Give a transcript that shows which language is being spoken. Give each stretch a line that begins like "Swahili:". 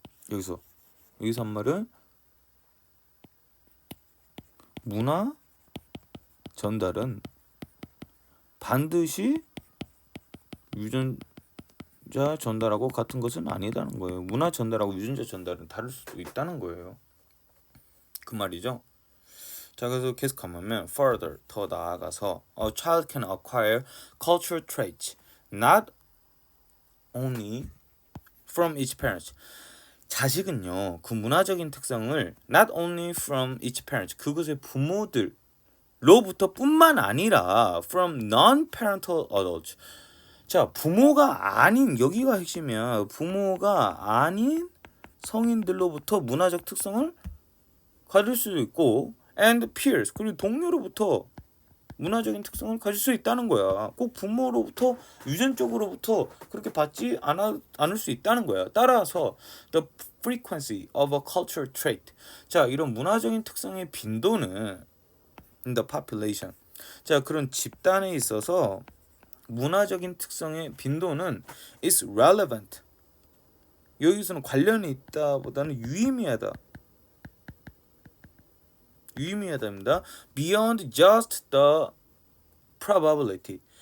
Korean: 여기서 한 말은 문화 전달은 반드시 유전자 전달하고 같은 것은 아니다는 거예요. 문화 전달하고 유전자 전달은 다를 수도 있다는 거예요. 그 말이죠. 자, 그래서 계속 가면
English: further
Korean: 더 나아가서
English: a child can acquire cultural traits not only from each parent.
Korean: 자식은요 그 문화적인 특성을
English: not only from each parent
Korean: 그것의 부모들로부터 뿐만 아니라
English: from non-parental adults.
Korean: 자, 부모가 아닌 여기가 핵심이야. 부모가 아닌 성인들로부터 문화적 특성을 가질 수도 있고
English: and peers
Korean: 그리고 동료로부터 문화적인 특성을 가질 수 있다는 거야. 꼭 부모로부터 유전적으로부터 그렇게 받지 않을 수 있다는 거야.
English: 따라서 the frequency of a cultural trait.
Korean: 자, 이런 문화적인 특성의 빈도는
English: in the population.
Korean: 자, 그런 집단에 있어서 문화적인 특성의 빈도는
English: is relevant.
Korean: 여기서는 관련이 있다보다는 유의미하다입니다.
English: Beyond just the probability.